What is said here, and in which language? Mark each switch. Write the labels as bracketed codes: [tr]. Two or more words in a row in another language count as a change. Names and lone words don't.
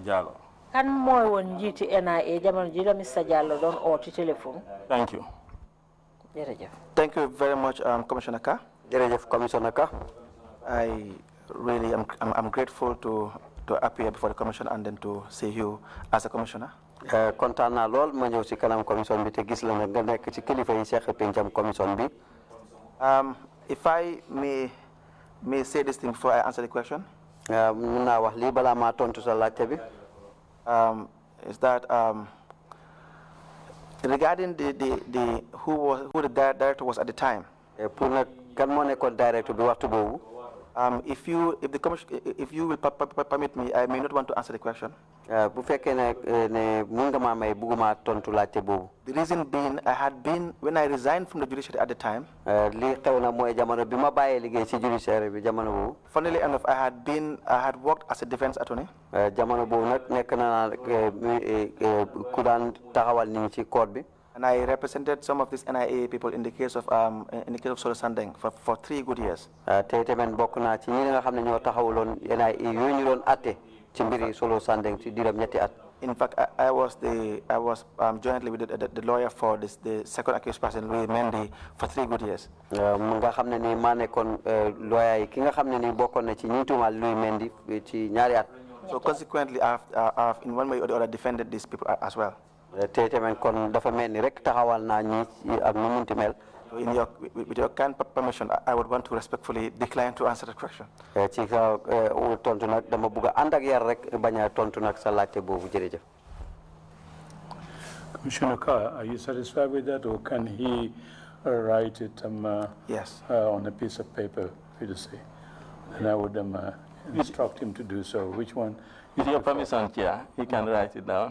[en] Jallo? Thank you. Thank you very much, Commissioner Carr. I really am grateful to appear before the commission and then to see you as a commissioner. [wo] kontaan naa lool ma ñëw ci kanam commission bi te gis la nga nekk ci kilifa yi seq pencam commission bi. [en] If I may say this thing before I answer the question. [wo] Mun naa wax lii balaa maa tontu sa laajte bi. [en] Is that regarding who the director was at the time. [wo] Pour nag kan moo nekkoon director bi waxtu boobu. [en] If you will permit me, I may not want to answer the question. [wo] Bu fekkee ne mun nga maa may bugguma tontu laajte boobu. [en] The reason being, when I resigned from the judiciary at the time. [wo] Li xew na mooy jamono bi ma bàyyee liggéey ci judiciary bi jamono boobu. [en] Funnily enough, I had worked as a defense attorney. [wo] Jamono boobu nag nekk na ku daan taxawal nit ñi ci court bi. [en] And I represented some of these NIA people in the case of Solo Sandeng for 3 good years. [wo] Te tamit bokk naa ci ñi nga xam ne ñoo taxawuloon NIA yooyu ñu doon atte ci mbiri Solo Sandeng ci diiram ñetti at. [en] In fact, I was jointly with the lawyer for the second accused person, Louis Mendy, for 3 good years. [wo] Nga xam ne ni maa nekkoon lawyer yi ki nga xam ne ni bokkoon na ci ñi tuumaal Louis Mendy ci ñaari at. [en] So consequently, I've in one way or the other defended these people as well. [wo] Te tamit kon dafa mel ni rek taxawal naa ñi ak nu munti mel. [en] With your kind permission, I would want to respectfully decline to answer the question. [wo] Ci sa tontu nag dama bëgg a ànd ak yar rek bañ a tontu nag sa laajte boobu jërëjëf. [en] Commissioner Carr, are you satisfied with that, or can he write it yes. On a piece of paper for you to say? And I would instruct him to do so. Which one? With your permission, Chair, he can write it down.